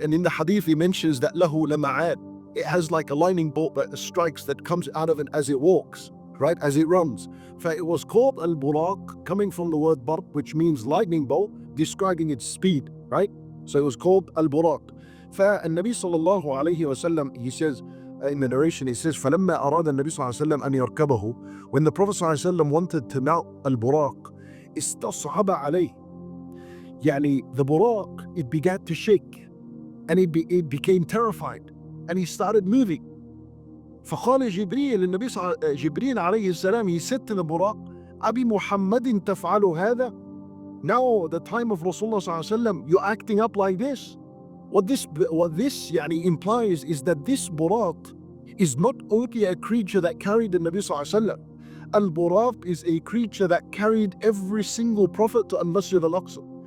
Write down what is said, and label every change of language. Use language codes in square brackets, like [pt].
[en] And in the hadith he mentions that lahu lama'ad. It has like a lightning bolt that strikes, that comes out of it as it walks, right? As it runs. So it was called Al-Buraq, coming from the word Barq, which means lightning bolt, describing its speed, right? So it was called Al-Buraq. [ar] فالنبي صلى الله عليه وسلم, [en] he says, in the narration, he says, [ar] فَلَمَّا أَرَادَ النَّبِي صلى الله عليه وسلم أَنْ يَرْكَبَهُ. [en] When the Prophet [ar] صلى الله عليه وسلم [en] wanted to mount Al-Buraq, [ar] استصعب عليه. [en] The Buraq, it began to shake, and it became terrified, and he started moving. [ar] فقال جبريل, النبي جبريل عليه السلام, [en] he said to the Buraq, [ar] أبي محمد تفعل هذا? [en] Now the time of Rasulullah [ar] صلى الله عليه وسلم, [en] you're acting up like this? What this implies is that this Buraq, is not only a creature that carried the Nabi Sallallahu Alaihi Wasallam. Al-Buraq is a creature that carried every single prophet to Al-Masjid Al-Aqsa.